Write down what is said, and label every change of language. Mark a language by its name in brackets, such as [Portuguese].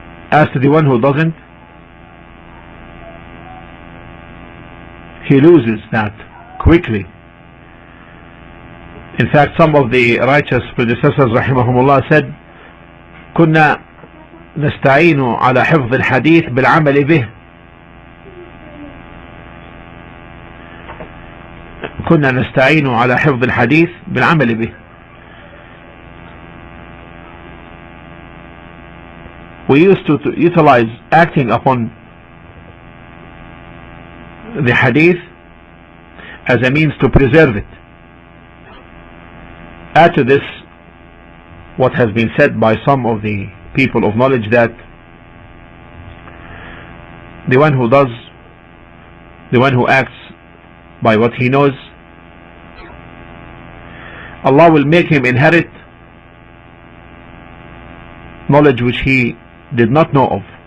[English] As to the one who doesn't, he loses that quickly. In fact, some of the righteous predecessors rahimahumullah said, [Arabic] كنا نستعين على حفظ الحديث بالعمل به. كنا نستعين على حفظ الحديث بالعمل به. [English] We used to utilize acting upon the hadith as a means to preserve it. Add to this what has been said by some of the people of knowledge, that the one who acts by what he knows, Allah will make him inherit knowledge which he did not know of.